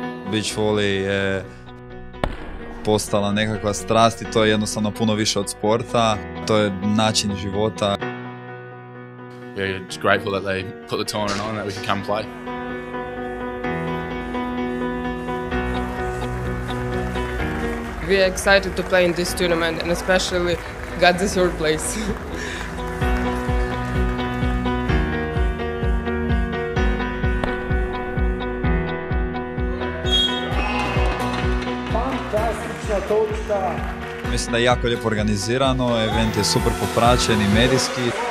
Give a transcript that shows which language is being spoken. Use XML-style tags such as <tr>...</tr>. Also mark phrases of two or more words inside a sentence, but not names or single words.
<en>Beach volley</en> <hr>je postala nekakva strast i to je jednostavno puno više od sporta. To je način života.</hr> <en>We're just grateful that they put the tournament on, that we can come play. We are excited to play in this tournament and especially got the third place.</en> <hr>Mislim da je jako lijepo organizirano, event je super popraćen i medijski.</hr>